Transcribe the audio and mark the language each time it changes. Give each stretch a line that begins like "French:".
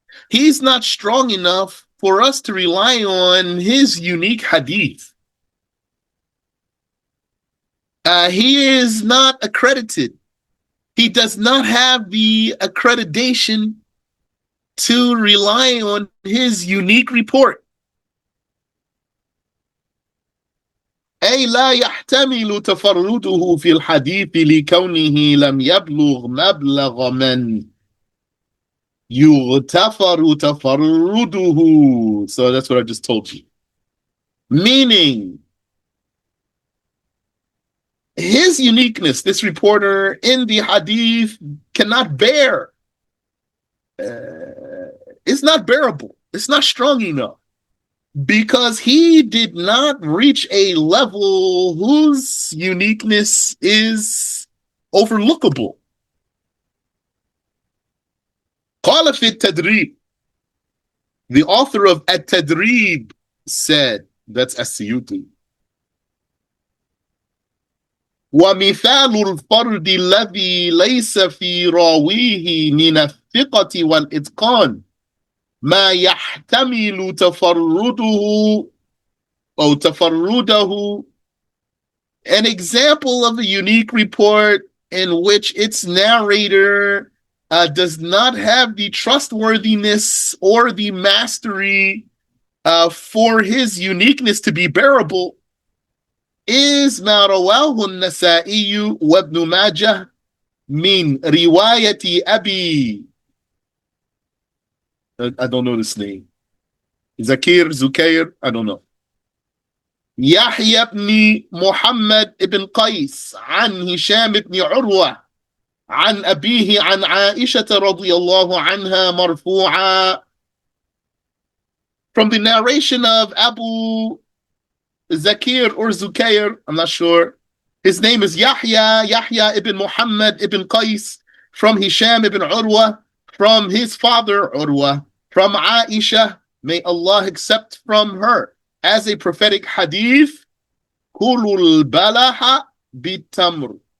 English: He's not strong enough for us to rely on his unique hadith. He is not accredited. He does not have the accreditation to rely on his unique report.
Arabic: أي لا يحتمل تفرده في الحديث لكونه لم يبلغ مبلغ من يغتفر تفرده.
English: So that's what I just told you. Meaning, his uniqueness, this reporter in the hadith, cannot bear. It's not bearable. It's not strong enough. Because he did not reach a level whose uniqueness is overlookable.
Arabic: قال في التدريب.
English: The author of التدريب said, that's As-Suyuti.
Arabic: ومثال الفرد الذي ليس في راويه من الثقة والإتقان ما يحتمل تفرده أو تفرده.
English: An example of a unique report in which its narrator does not have the trustworthiness or the mastery for his uniqueness to be bearable is
Arabic: ما رواه النسائي وابن ماجه من رواية أبي.
English: I don't know this name. Zukair, I don't know.
Arabic: يحيى بن محمد بن قيس عن هشام بن عروة عن أبيه عن عائشة رضي الله عنها مرفوعا.
English: From the narration of Abu Zakir or Zukair, I'm not sure. His name is Yahya ibn Muhammad ibn Qais, from Hisham ibn Urwa, from his father Urwa, from Aisha, may Allah accept from her, as a prophetic hadith,
Arabic: Kulul balaha bitamr.